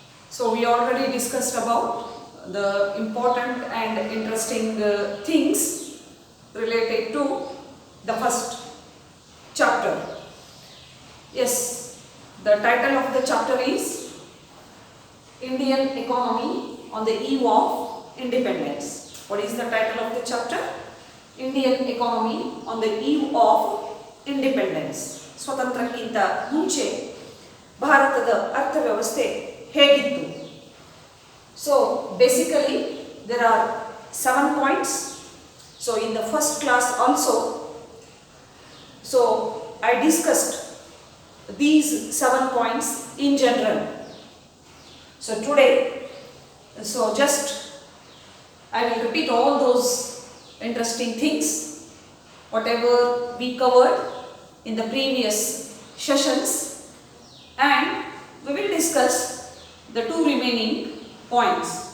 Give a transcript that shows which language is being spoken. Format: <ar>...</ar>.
<en>So we already discussed about the important and interesting things related to the first chapter. Yes, the title of the chapter is Indian Economy on the Eve of Independence. What is the title of the chapter? Indian Economy on the Eve of Independence.</en> <kn>ಸ್ವತಂತ್ರಕ್ಕಿಂತ ಮುಂಚೆ ಭಾರತದ ಅರ್ಥವ್ಯವಸ್ಥೆ ಹೇಗಿತ್ತು?</kn> <en>So basically there are 7 points. So in the first class also, so I discussed these 7 points in general. So today, just I will repeat all those interesting things, whatever we covered in the previous sessions, and we will discuss the 2 remaining points.</en>